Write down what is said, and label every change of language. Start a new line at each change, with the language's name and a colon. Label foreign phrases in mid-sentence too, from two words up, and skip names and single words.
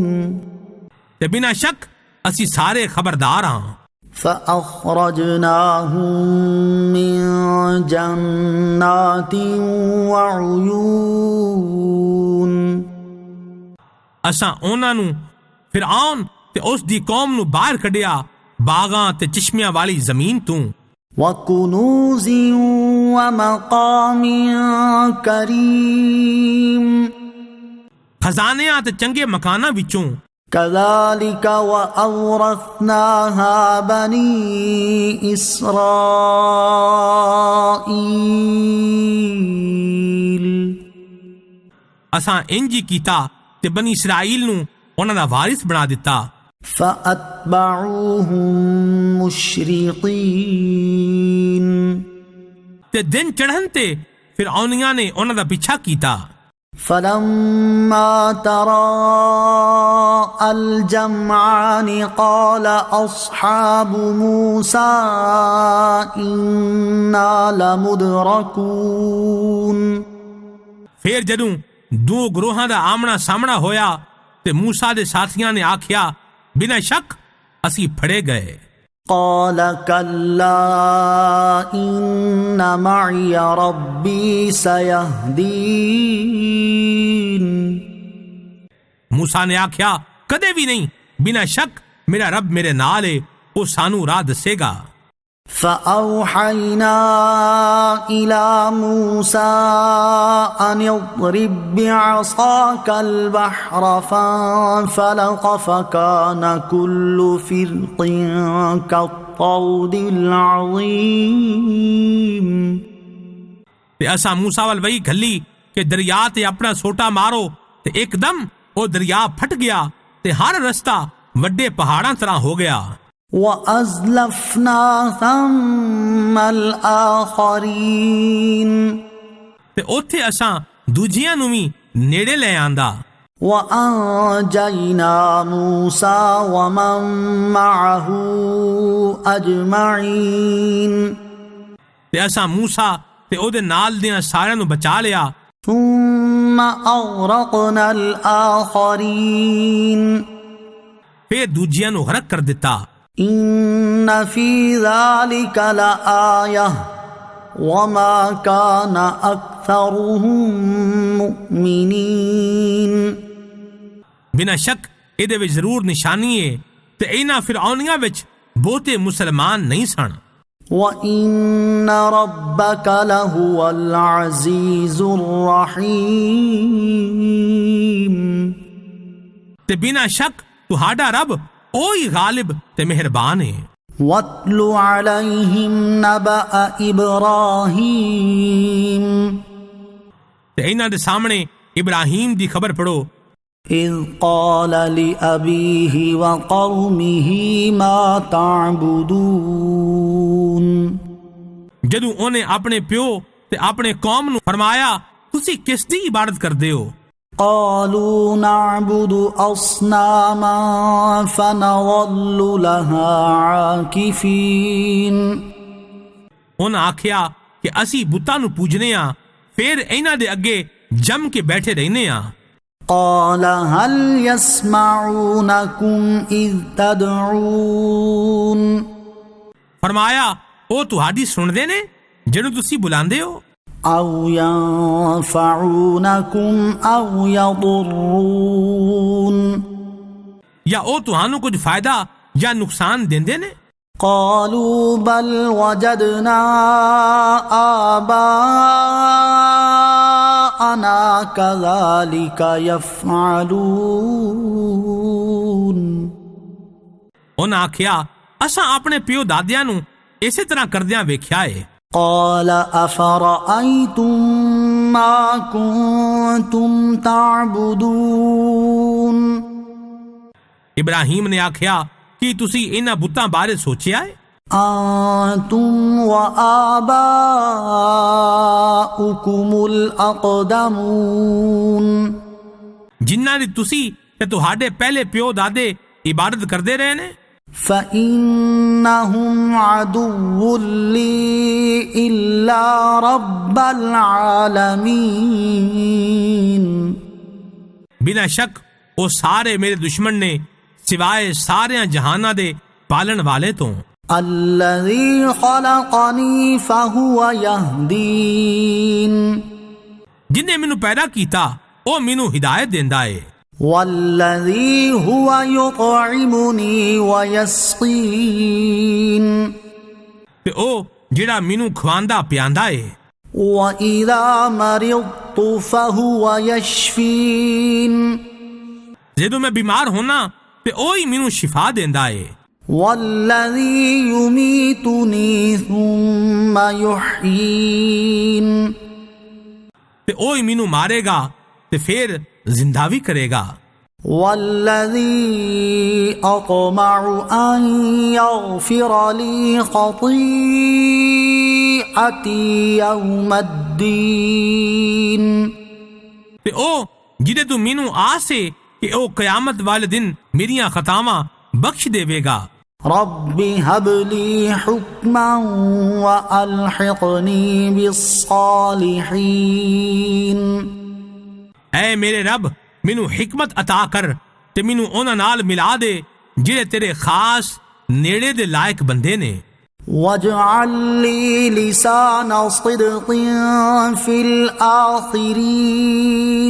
Punjabi: تے بنا شک اسی سارے خبردار ہاں۔
Arabic: فَأَخْرَجْنَاهُم مِّن جَنَّاتٍ وَعُيُونٍ۔
Punjabi: اساں انہاں نو فرعون تے اس دی قوم نو باہر کڈیا باغاں تے چشمیاں والی زمین تو،
Arabic: وَكُنُوزٍ وَمَقَامٍ كَرِيمٍ۔
Punjabi: خزانیاں تے چنگے مکاناں وچوں۔
Arabic: كَذَلِكَ وَأَوْرَثْنَاهَا بَنِي إِسْرَائِيلَ۔
Punjabi: اساں انجی کیتا تے بنی اسرائیل نو انہاں دا وارث بنا دتا۔
Arabic: فَأَتْبَعُوهُم مُشْرِقِينَ۔
Punjabi: تے دن چڑھن تے فرعونیاں نے انہاں دا پیچھا کیتا۔
Arabic: فَلَمَّا تَرَاءَى الْجَمْعَانِ قَالَ أَصْحَابُ مُوسَىٰ إِنَّا لَمُدْرَكُونَ۔
Punjabi: پھر جدوں دو گروہاں دا آمنا سامنا ہویا تے موسیٰ دے ساتھیاں نے آکھیا بنا شک اسی پھڑے گئے۔
Arabic: قَالَ كَلَّا إِنَّ مَعِيَ رَبِّي سَيَهْدِينِ۔
Punjabi: موسیٰ نے آکھیا کدے بھی نہیں، بنا شک میرا رب میرے نال ہے، وہ سانو راہ دسے گا۔
Arabic: فَأَوْحَيْنَا إِلَى مُوسَىٰ أَنِ اضْرِب بِّعَصَاكَ الْبَحْرَ فَانفَلَقَ فَكَانَ كُلُّ فِرْقٍ كَالطَّوْدِ الْعَظِيمِ۔
Punjabi: تے اساں موسیٰ وال وہی گھلی کہ دریا تے اپنا سوٹا مارو، تے ایک دم وہ دریا پھٹ گیا تے ہر رستہ وڈے پہاڑاں طرح ہو گیا۔
Arabic: وَأَزْلَفْنَا ثَمَّ الْآخَرِينَ۔
Punjabi: تے اوتھے اساں دوجیاں نو وی نیڑے لے آندا۔
Arabic: وَأَنجَيْنَا مُوسَىٰ وَمَن مَّعَهُ أَجْمَعِينَ۔
Punjabi: تے اساں موسیٰ تے او دے نال دیاں سارے نو بچا لیا۔
Arabic: ثُمَّ أَغْرَقْنَا الْآخَرِينَ۔
Punjabi: پھر دوجیاں نو غرق کر دتا۔
Arabic: إِنَّ فِي ذَلِكَ لَآيَةً وَمَا كَانَ أَكْثَرُهُم مُؤْمِنِينَ۔
Punjabi: بنا شک اے دے وچ ضرور نشانی ہے تے انہاں فرعونیاں وچ بہتے مسلمان نہیں سن۔
Arabic: وَإِنَّ رَبَّكَ لَهُوَ الْعَزِيزُ الرَّحِيمُ۔
Punjabi: تے بنا شک تہاڈا رب اوہی غالب تے مہربان ہے۔
Arabic: وَاتْلُ عَلَيْهِمْ نَبَأَ إِبْرَاهِيمَ۔
Punjabi: تے انہاں دے سامنے ابراہیم دی خبر پڑھو۔
Arabic: إذ قال لأبيه وقومه ما تعبدون
Punjabi: جدوں ਉਹਨੇ ਆਪਣੇ ਪਿਓ ਤੇ ਆਪਣੇ ਕੌਮ ਨੂੰ ਫਰਮਾਇਆ ਤੁਸੀਂ ਕਿਸ ਦੀ ਇਬਾਦਤ ਕਰਦੇ ਹੋ؟
Arabic: قالوا نعبد أصناما فنظل لها عاكفين
Punjabi: ਉਹਨਾਂ ਆਖਿਆ ਕਿ ਅਸੀਂ ਬੁੱਤਾਂ ਨੂੰ ਪੂਜਨੇ ਆ ਫਿਰ ਇਹਨਾਂ ਦੇ ਅੱਗੇ ਜੰਮ ਕੇ ਬੈਠੇ ਰਹਿੰਦੇ ਆ।
Arabic: قال هل يسمعونكم إذ تدعون
Punjabi: ਫਰਮਾਇਆ ਉਹ ਤੁਹਾਡੀ ਸੁਣਦੇ ਨੇ ਜਿਹਨੂੰ ਤੁਸੀਂ ਬੁਲਾਉਂਦੇ ਹੋ؟
Arabic: أو ينفعونكم أو يضرون
Punjabi: یا ਉਹ ਤੁਹਾਨੂੰ ਕੁਝ ਫਾਇਦਾ ਜਾਂ ਨੁਕਸਾਨ ਦਿੰਦੇ ਨੇ؟
Arabic: قالوا بل وجدنا آباءنا كذلك يفعلون
Punjabi: ਉਹਨਾਂ ਆਖਿਆ ਅਸਾਂ ਆਪਣੇ ਪਿਓ ਦਾਦਿਆਂ ਨੂੰ ਇਸੇ ਤਰ੍ਹਾਂ ਕਰਦਿਆਂ ਵੇਖਿਆ ਏ।
Arabic: قال أفرأيتم ما كنتم تعبدون
Punjabi: ਇਬਰਾਹੀਮ ਨੇ ਆਖਿਆ ਕੀ ਤੁਸੀਂ ਇਹਨਾਂ ਬੁੱਤਾਂ ਬਾਰੇ ਸੋਚਿਆ ਏ؟
Arabic: أنتم وآباؤكم الأقدمون
Punjabi: ਜਿਨ੍ਹਾਂ ਦੀ ਤੁਸੀਂ ਤੇ ਤੁਹਾਡੇ ਪਹਿਲੇ ਪਿਓ ਦਾਦੇ ਇਬਾਦਤ ਕਰਦੇ ਰਹੇ ਨੇ।
Arabic: فإنهم عدو لي إلا رب العالمين
Punjabi: ਬਿਨਾਂ ਸ਼ੱਕ ਉਹ ਸਾਰੇ ਮੇਰੇ ਦੁਸ਼ਮਣ ਨੇ ਸਿਵਾਏ ਸਾਰਿਆਂ ਜਹਾਨਾਂ ਦੇ ਪਾਲਣ ਵਾਲੇ ਤੋਂ।
Arabic: الذي خلقني فهو يهدين
Punjabi: ਜਿਨੇ ਮੈਨੂੰ ਪੈਦਾ ਕੀਤਾ ਉਹ ਮੈਨੂੰ ਹਿਦਾਇਤ ਦਿੰਦਾ ਏ।
Arabic: والذي هو يطعمني ويسقين
Punjabi: ਤੇ ਉਹ ਜਿਹੜਾ ਮੈਨੂੰ ਖਵਾਉਂਦਾ ਪਿਆਂਦਾ ਏ।
Arabic: وإذا مرضت فهو يشفين
Punjabi: ਜਦੋਂ ਮੈਂ ਬਿਮਾਰ ਹੋਣਾ ਤੇ ਉਹ ਹੀ ਮੈਨੂੰ ਸ਼ਿਫਾ ਦਿੰਦਾ ਏ।
Arabic: والذي يميتني ثم يحيين
Punjabi: ਤੇ ਉਹ ਹੀ ਮੈਨੂੰ ਮਾਰੇਗਾ ਤੇ ਫਿਰ ਜ਼ਿੰਦਾ ਵੀ ਕਰੇਗਾ۔
Arabic: والذي أطمع أن يغفر لي خطيئتي يوم الدين
Punjabi: ਤੇ ਉਹ ਜਿਹਦੇ ਤੋਂ ਮੈਨੂੰ ਆਸ ਏ ਕਿ ਉਹ ਕਿਆਮਤ ਵਾਲੇ ਦਿਨ ਮੇਰੀਆਂ ਖਤਾਵਾਂ ਬਖਸ਼ ਦੇਵੇਗਾ۔
Arabic: رب هب لي حكما وألحقني بالصالحين
Punjabi: اے میرے رب ਮੈਨੂੰ حکمت عطا ਕਰ ਤੇ ਮੈਨੂੰ ਉਹਨਾਂ ਨਾਲ ਮਿਲਾ ਦੇ ਜਿਹੜੇ ਤੇਰੇ ਖਾਸ ਨੇੜੇ ਦੇ ਲਾਇਕ ਬੰਦੇ ਨੇ۔
Arabic: واجعل لي لسان صدق في الآخرين